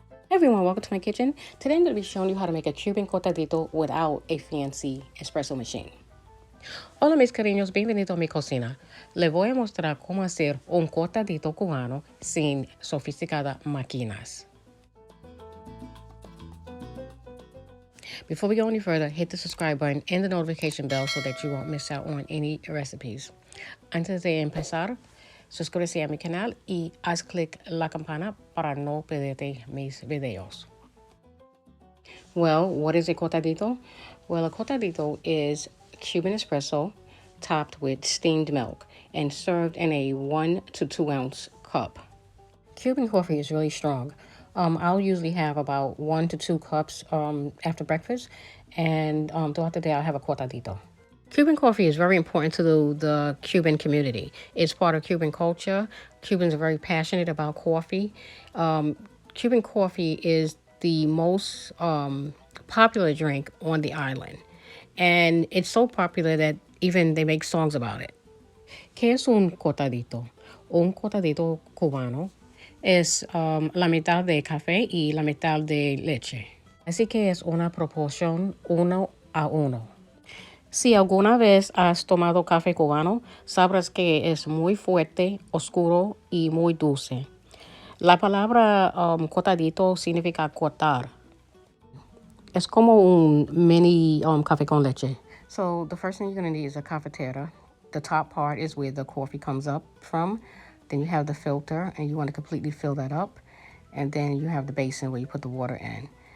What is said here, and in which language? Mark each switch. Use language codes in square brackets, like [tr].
[en] Everyone, welcome to my kitchen. Today I'm going to be showing you how to make a Cuban Cortadito without a fancy espresso machine. [es] Hola mis cariños, bienvenidos a mi cocina. Les voy a mostrar cómo hacer un cortadito cubano sin sofisticadas máquinas. [en] Before we go any further, hit the subscribe button and the notification bell so that you won't miss out on any recipes. [es] Antes de empezar, suscríbete a mi canal y haz clic la campana para no perderte mis videos. [en] Well, what is a cortadito? Well, a cortadito is Cuban espresso topped with steamed milk and served in a 1 to 2 ounce cup. Cuban coffee is really strong. I'll usually have about 1 to 2 cups after breakfast, and throughout the day I'll have a cortadito. Cuban coffee is very important to the Cuban community. It's part of Cuban culture. Cubans are very passionate about coffee. Cuban coffee is the most popular drink on the island. And it's so popular that even they make songs about it. [es] ¿Qué es un cortadito? Un cortadito cubano es la mitad de café y la mitad de leche. Así que es una proporción 1 a 1. Si alguna vez has tomado café cubano, sabrás que es muy fuerte, oscuro y muy dulce. La palabra cortadito significa cortar. Es como un mini café con leche. [en] So the first thing you're going to need is a cafetera. The top part is where the coffee comes up from. Then you have the filter, and you want to completely fill that up. And then you have the basin where you put the water in.